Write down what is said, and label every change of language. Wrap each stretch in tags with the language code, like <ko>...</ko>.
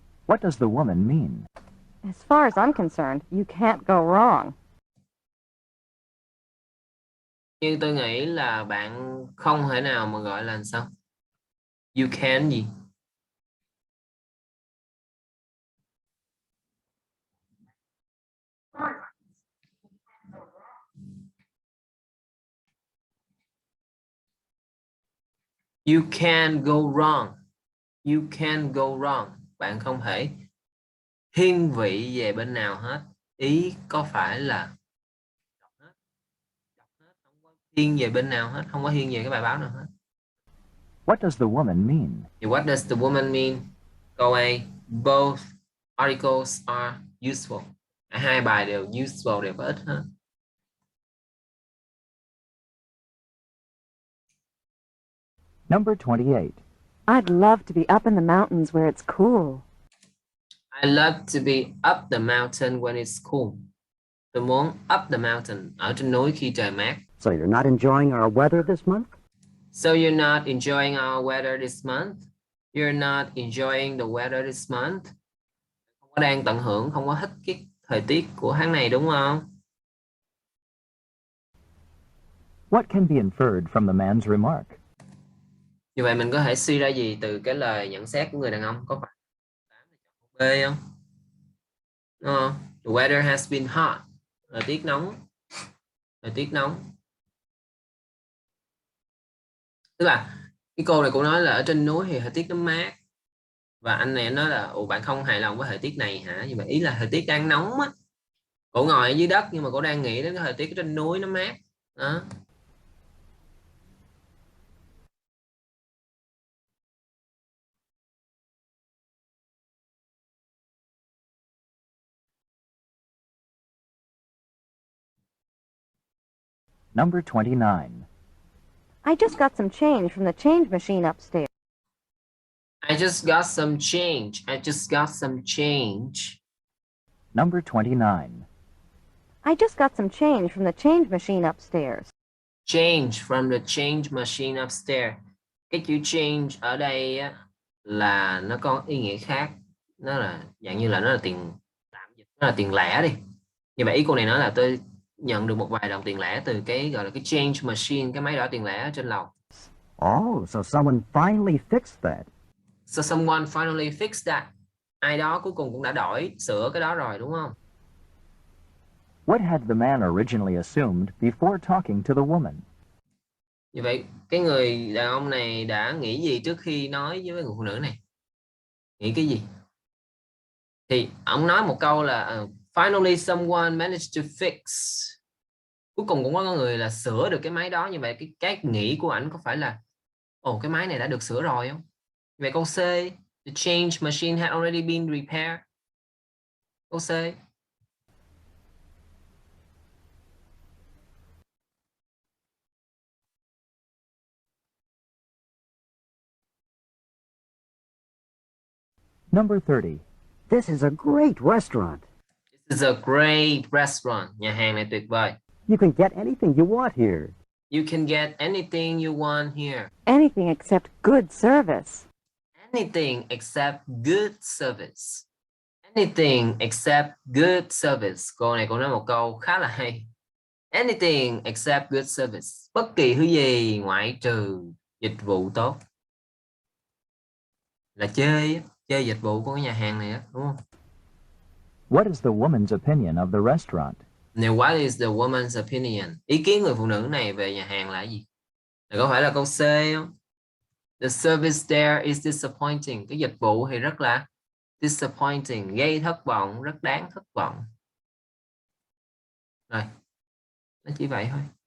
<en>What does the woman mean? As far as I'm concerned, you can't go wrong.</en> <vi>Nhưng tôi nghĩ là bạn không thể nào mà gọi là sao?</vi> <en>You can</en> <vi>gì?</vi> <en>You can go wrong. You can go wrong.</en> <vi>Bạn không thể thiên vị về bên nào hết. Ý có phải là đọc hết, không có thiên về bên nào hết, không có thiên về cái bài báo nào hết.</vi> <en>What does the woman mean? What does the woman mean? Câu A, both articles are useful.</en> <vi>Hai bài đều useful, đều có ích hết.</vi> <en>Number 28. I'd love to be up in the mountains where it's cool. I love to be up the mountain when it's cool.</en> <vi>Tôi muốn</vi> <en>up the mountain,</en> <vi>ở trên núi khi trời mát.</vi> <en>So you're not enjoying our weather this month? So you're not enjoying our weather this month? You're not enjoying the weather this month?</en> <vi>Không có đang tận hưởng, không có thích cái thời tiết của tháng này đúng không?</vi> <en>What can be inferred from the man's remark?</en> <vi>Như vậy mình có thể suy ra gì từ cái lời nhận xét của người đàn ông? Có phải B Phê không? Đúng không?</vi> <en>The weather has been hot.</en> <vi>Thời tiết nóng. Thời tiết nóng. Tức là cái cô này cũng nói là ở trên núi thì thời tiết nó mát. Và anh này nói là ủa bạn không hài lòng với thời tiết này hả? Nhưng mà ý là thời tiết đang nóng á. Cổ ngồi ở dưới đất nhưng mà cổ đang nghĩ đến cái thời tiết ở trên núi nó mát. Đó.</vi> <en>Number 29. I just got some change from the change machine upstairs. I just got some change. I just got some change. Number 29. I just got some change from the change machine upstairs. Change from the change machine upstairs.</en> <vi>Cái chữ change ở đây á, là nó có ý nghĩa khác. Nó là dạng như là nó là tiền tạm dịch, nó là tiền lẻ đi. Như vậy ý cô này nói là tôi nhận được một vài đồng tiền lẻ từ cái gọi là cái change machine, cái máy đỏ tiền lẻ ở trên lầu.</vi> <en>Oh, so someone finally fixed that. So someone finally fixed that.</en> <vi>Ai đó cuối cùng cũng đã sửa cái đó rồi đúng không?</vi> <en>What had the man originally assumed before talking to the woman?</en> <vi>Như vậy cái người đàn ông này đã nghĩ gì trước khi nói với người phụ nữ này? Nghĩ cái gì? Thì ông nói một câu là</vi> <en>finally someone managed to fix.</en> <vi>Cuối cùng cũng có người là sửa được cái máy đó. Như vậy cái nghĩ của ảnh có phải là ồ cái máy này đã được sửa rồi không? Như vậy câu C,</vi> <en>the change machine had already been repaired.</en> <vi>Câu C.</vi> <en>Number 30. This is a great restaurant. This is a great restaurant.</en> <vi>Nhà hàng này tuyệt vời.</vi> <en>You can get anything you want here. You can get anything you want here. Anything except good service. Anything except good service. Anything except good service.</en> <vi>Cô này cũng nói một câu khá là hay.</vi> <en>Anything except good service.</en> <vi>Bất kỳ thứ gì ngoại trừ dịch vụ tốt. Là chơi dịch vụ của cái nhà hàng này đó, đúng không?</vi> <en>What is the woman's opinion of the restaurant? Now, what is the woman's opinion?</en> <vi>Ý kiến người phụ nữ này về nhà hàng là gì? Là có phải là câu C không?</vi> <en>The service there is disappointing.</en> <vi>Cái dịch vụ thì rất là disappointing, gây thất vọng, rất đáng thất vọng. Rồi, nó chỉ vậy thôi.</vi>